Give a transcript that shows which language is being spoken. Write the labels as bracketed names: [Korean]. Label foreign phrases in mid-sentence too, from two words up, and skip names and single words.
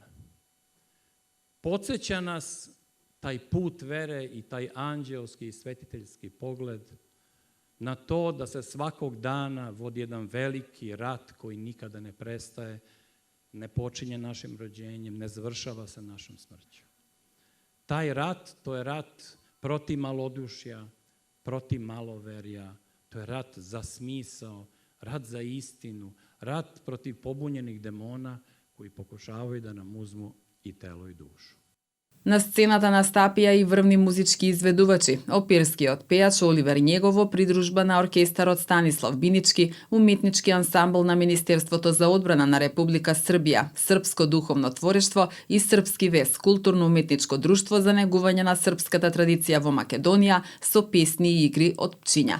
[Serbian] Podsjeća nas taj put vere i taj anđelski i svetiteljski pogled na to da se svakog dana vodi jedan veliki rat koji nikada ne prestaje, ne počinje našim rođenjem, ne završava se našom smrću. Taj rat, to je rat protiv malodušja, protiv maloverja, to je rat za smisao, rat za istinu, rat protiv pobunjenih demona koji pokušavaju da nam uzmu i telo i dušu. [Macedonian] На сцената настапија и врвни музички изведувачи, оперскиот пејач Оливер Његово, придружба на оркестарот Станислав Бинички, уметнички ансамбл на Министерството за одбрана на Република Србија, Српско духовно творештво и Српски вес, културно-уметничко друштво за негување на српската традиција во Македонија со песни и игри од Пчиња.